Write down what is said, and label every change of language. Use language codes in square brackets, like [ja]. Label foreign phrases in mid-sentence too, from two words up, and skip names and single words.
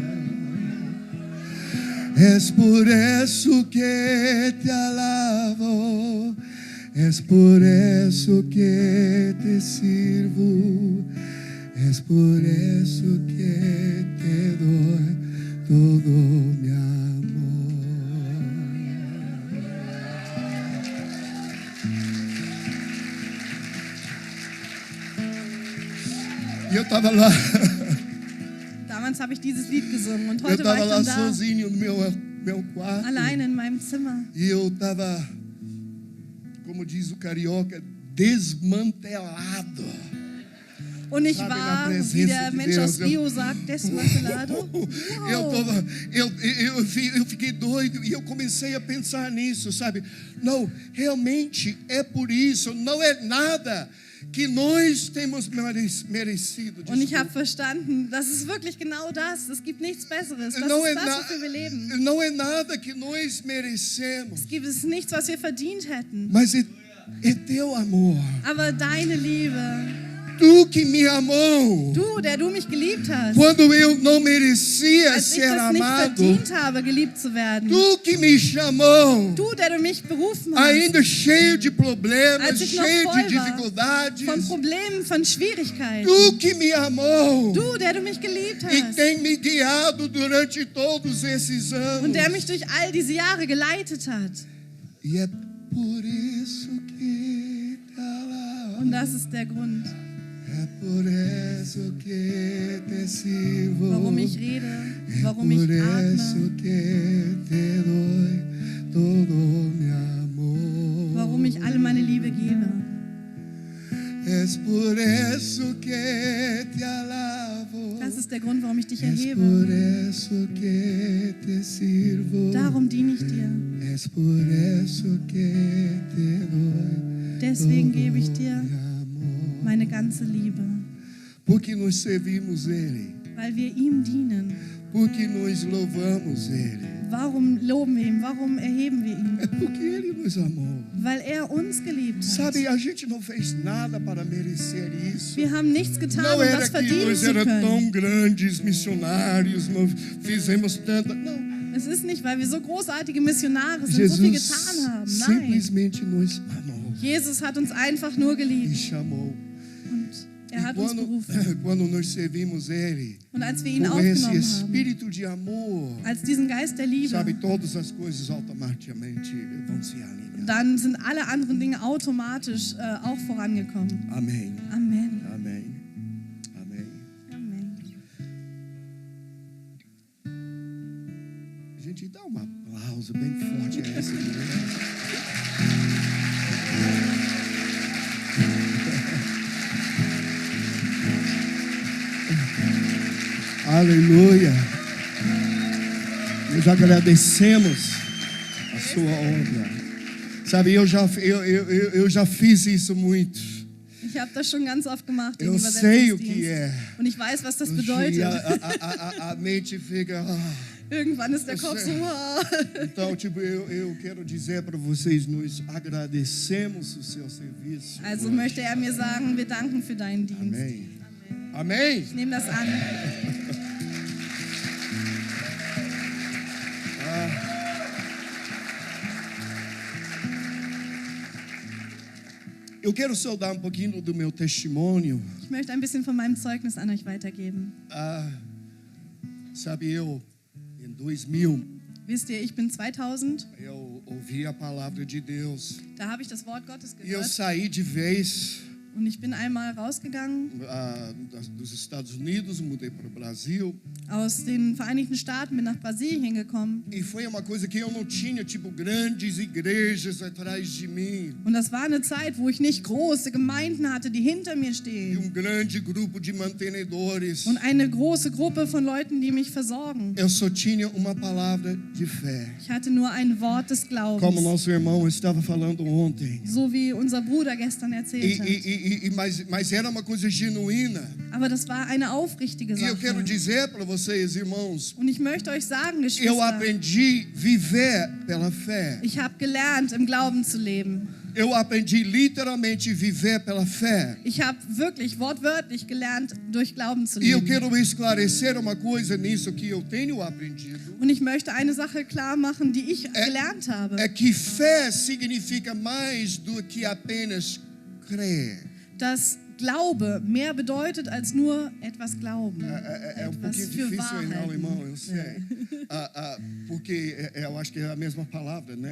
[es] Es por eso que te alabo. Es por eso que te sirvo. Es por eso que te doy todo mi amor. [pt] Eu estava lá, [de] Damals habe ich dieses Lied gesungen und [pt] eu [de] heute war [pt] estava [de] ich [pt] lá [de] dann da, [pt] sozinho no meu quarto. [de] alleine in meinem Zimmer. [pt] E eu estava, como diz o carioca, desmantelado. [de] Und ich [pt] Sabe, na [de] war, [pt] presença [de] wie der [pt] de [de] Mensch [pt] Deus, [de] aus Rio sagt, [pt] desmantelado. Eu fiquei doido e eu comecei a pensar nisso, sabe? Não, realmente é por isso, não é nada que nós temos merecido. [de] Und ich habe verstanden, das ist wirklich genau das. Es gibt nichts Besseres. Das [pt] Não [de] ist [pt] é, [de] das, wofür wir leben. [pt] não é nada que nós merecemos, [de] Es gibt es nichts, was wir verdient hätten. [pt] mas é teu amor. [de] Aber deine Liebe, [pt] Tu que me amou [de] du, der du mich geliebt hast, [pt] quando eu não merecia [de] als ich [pt] ser [de] das nicht [pt] amado. [de] verdient habe, geliebt zu werden. [pt] Tu que me chamou, [de] Du, der du mich berufen hast, [pt] ainda cheio de problemas, [de] als ich noch [pt] cheio de [de] voll war [pt] dificuldades. [de] von Problemen, von Schwierigkeiten. [pt] Tu que me amou [de] Du, der du mich geliebt [pt] e [de] hast [pt] tem me guiado durante todos esses [de] und [pt] anos. [de] der mich durch all diese Jahre geleitet hat. [pt] E é por isso que te alabo. [de] Und das ist der Grund, [pt] É por isso que te sirvo. [de] warum ich rede, [pt] É [de] warum ich [pt] por isso [de] atme, [es] que te doy todo mi amor. [de] warum ich alle meine Liebe gebe. [es] Es por eso que te alabo. [de] Das ist der Grund, warum ich dich [es] Es [de] erhebe. [es] por eso que te sirvo. [de] Darum diene ich dir. [es] Es por eso que te doy [de] Deswegen [es] todo [de] gebe ich dir [es] mi amor. [de] meine ganze Liebe, [pt] Porque nós servimos Ele. [de] weil wir ihm dienen. [pt] Porque nós louvamos Ele. [de] Warum loben wir ihn? Warum erheben wir [pt] É [de] ihn? [pt] porque Ele nos amou. [de] Weil er uns geliebt hat. [pt] Sabe, a gente não fez nada para merecer isso. [de] Wir haben nichts getan, [pt] Não [de] um [pt] era [de] das [pt] que [de] verdienen [pt] nós [de] zu [pt] era [de] können. [pt] tão grandes missionários, não fizemos tanta. Não. [de] Es ist nicht, weil wir so großartige Missionare sind, so viel Jesus getan haben. Nein, [pt] simplesmente nos amou [de] Jesus hat uns einfach nur [pt] e [de] geliebt [pt] chamou. [de] und er [pt] E [de] hat uns berufen. [pt] quando nós servimos Ele, [de] Und als wir ihn [pt] com esse [de] aufgenommen haben, [pt] espírito de amor, [de] als diesen Geist der Liebe, [pt] sabe, todas as coisas automaticamente vão se alinhar. [de] dann sind alle anderen Dinge automatisch auch vorangekommen. [pt] Amém. [de] Amen. [pt] Amém. Amém. [de] Amen. [pt] Gente, dá um aplauso bem forte a essa igreja. Aleluia. Nós agradecemos a sua obra. Sabe, eu já fiz isso muito. [de] Ich habe das schon ganz oft gemacht im [pt] Eu sei o que [de] Übersetzungsdienst. [pt] é. [de] Und ich weiß, was das [pt] E [de] bedeutet. [pt] a mente fica. [de] Irgendwann ist der Kopf so, [pt] Então, tipo, eu quero dizer para vocês, nós agradecemos o seu serviço. [de] Also möchte er mir sagen, wir danken für deinen Dienst. [pt] Amém. Amém. [de] Ich nehme das an. [pt] Eu quero só dar um pouquinho do meu testemunho. [de] Ich möchte ein bisschen von meinem Zeugnis an euch weitergeben. [pt] Sabe, eu, em 2000, [de] Wisst ihr, ich bin 2000, [pt] eu ouvi a palavra de Deus. [de] da habe ich das Wort Gottes [pt] E eu [de] gehört [pt] saí de vez [de] und ich bin einmal rausgegangen [pt] dos Estados Unidos, mudei para o Brasil. [de] aus den Vereinigten Staaten, bin nach Brasilien gekommen [pt] E foi uma coisa que eu não tinha, tipo, grandes igrejas atrás de mim. [de] und das war eine Zeit, wo ich nicht große Gemeinden hatte, die hinter mir [pt] E [de] stehen [pt] grande grupo de mantenedores. [de] und eine große Gruppe von Leuten, die mich versorgen. [pt] Eu só tinha uma palavra de fé. [de] Ich hatte nur ein Wort des [pt] Como [de] Glaubens, [pt] nosso irmão estava falando ontem. [de] so wie unser Bruder gestern erzählt hat. [pt] Mas era uma coisa genuína. [de] Aber das war eine aufrichtige [pt] E eu quero [de] Sache. [pt] dizer para vocês, irmãos, [de] Und ich möchte euch sagen, [pt] eu [de] Geschwister, [pt] aprendi a viver pela fé. [de] ich habe gelernt, im Glauben zu leben. [pt] Eu aprendi literalmente a viver pela fé. [de] Ich habe wirklich wortwörtlich gelernt, durch Glauben zu [pt] E eu [de] leben. [pt] quero esclarecer uma coisa nisso que eu tenho aprendido. [de] Und ich möchte eine Sache klar machen, die ich gelernt habe. [pt] É que fé significa mais do que apenas crer. [de] Dass Glaube mehr bedeutet als nur etwas glauben. [pt] É [de] etwas [pt] pouquinho [de] für [pt] difícil em alemão, [de] Wahrheit. [pt] eu sei. Porque eu acho que é a mesma palavra, né?